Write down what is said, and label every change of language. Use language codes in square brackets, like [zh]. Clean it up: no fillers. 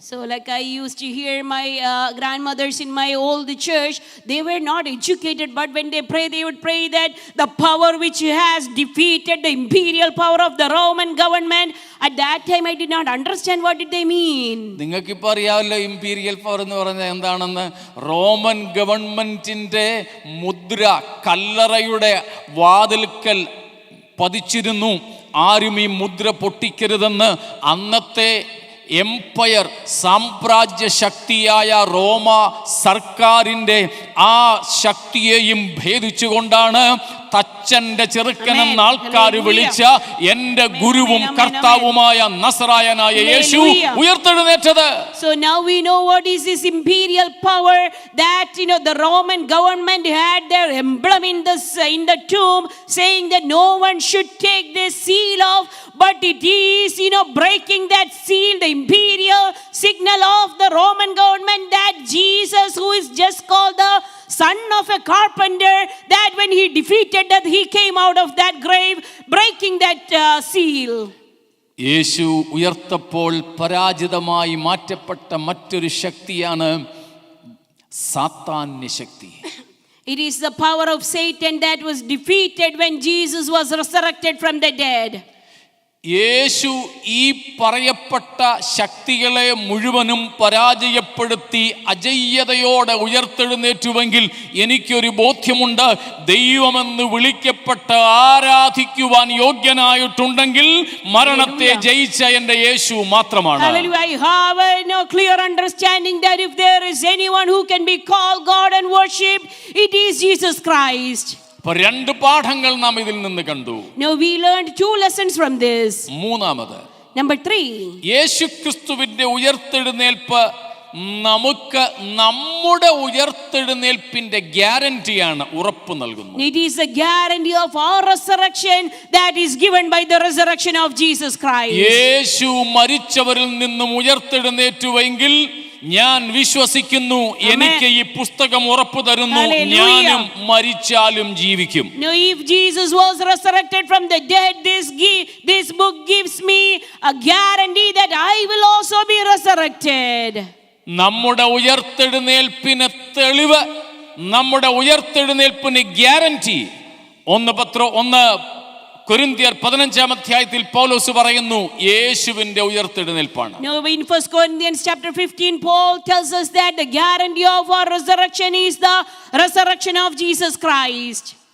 [en] So like I used to hear my grandmothers in my old church, they were not educated, but when they pray, they would pray that the power which has defeated the imperial power of the Roman government. At that time I did not understand what did they mean. [ml] നിങ്ങൾക്കിപ്പോൾ അറിയാമല്ലോ imperial power എന്ന് പറഞ്ഞാൽ എന്താണെന്ന്. Roman ഗവൺമെന്റിന്റെ മുദ്ര കല്ലറയുടെ വാതിൽക്കൽ പതിച്ചിരുന്നു. ആരും ഈ മുദ്ര പൊട്ടിക്കരുതെന്ന്. അന്നത്തെ എംപയർ, സാമ്രാജ്യ ശക്തിയായ റോമ സർക്കാരിൻ്റെ ആ ശക്തിയെയും ഭേദിച്ചുകൊണ്ടാണ് തച്ചന്റെ ചെറുക്കനെന്ന ആൾക്കാർ വിളിച്ച എൻ്റെ ഗുരുവും കർത്താവുമായ നസറായനായ യേശു ഉയർത്തെഴുന്നേറ്റത്. [en] So now we know what is this imperial power, that the Roman government had their emblem in the tomb, saying that no one should take this seal off, but it is breaking that seal, the imperial signal of the Roman government, that Jesus, who is just called the son of a carpenter, that when he defeated death, he came out of that grave, breaking that seal. [ml] യേശു ഉയർത്തപ്പോൾ പരാജിതമായി മാറ്റപ്പെട്ട മറ്റൊരു ശക്തിയാണ് സാത്താന്യ ശക്തി. [en] It is the power of Satan that was defeated when Jesus was resurrected from the dead. [ml] യേശു ഈ പറയപ്പെട്ട ശക്തികളെ മുഴുവനും പരാജയപ്പെടുത്തി അജയ്യതയോടെ ഉയർത്തെഴുന്നേറ്റുവെങ്കിൽ എനിക്കൊരു ബോധ്യമുണ്ട്, ദൈവമെന്ന് വിളിക്കപ്പെട്ട് ആരാധിക്കുവാൻ യോഗ്യനായിട്ടുണ്ടെങ്കിൽ മരണത്തെ ജയിച്ച എൻ്റെ യേശു മാത്രമാണ്. [en] Hallelujah. I have no clear understanding that if there is anyone who can be called God and worshipped, it is Jesus Christ. [ml] രണ്ട് പാഠങ്ങൾ നാം ഇതിൽ നിന്ന് കണ്ടു. [en] Now we learned 2 lessons from this. [ml] മൂന്നാമത്, [en] Number 3, [ml] യേശുക്രിസ്തുവിന്റെ ഉയർത്തെഴുന്നേൽപ്പ് നമുക്ക് നമ്മുടെ ഉയർത്തെഴുന്നേൽപ്പിന്റെ ഗ്യാരണ്ടിയാണ്, ഉറപ്പ് നൽകുന്നു. [en] it is a guarantee of our resurrection that is given by the resurrection of Jesus Christ. [ml] യേശു മരിച്ചവരിൽ നിന്നും ഉയർത്തെഴുന്നേറ്റുവെങ്കിൽ ഞാൻ വിശ്വസിക്കുന്നു, എനിക്ക് ഈ പുസ്തകം ഉറപ്പു തരുന്നു, ഞാനും മരിച്ചാലും ജീവിക്കും. [en] Now if Jesus was resurrected from the dead, this book gives me a guarantee that I will also be resurrected. [ml] നമ്മുടെ ഉയർത്തെഴുന്നേൽപ്പിന് തെളിവ്, നമ്മുടെ ഉയർത്തെഴുന്നേൽപ്പിന് ഗ്യാരണ്ടി 1 കൊരിന്ത്യർ 15-ാം അധ്യായത്തിൽ പൗലോസ് പറയുന്നു, യേശുവിന്റെ ഉയർത്തെഴുന്നേൽപ്പാണ്. [en] Now in 1 Corinthians chapter 15, Paul tells us that the guarantee of our resurrection is the resurrection of Jesus Christ.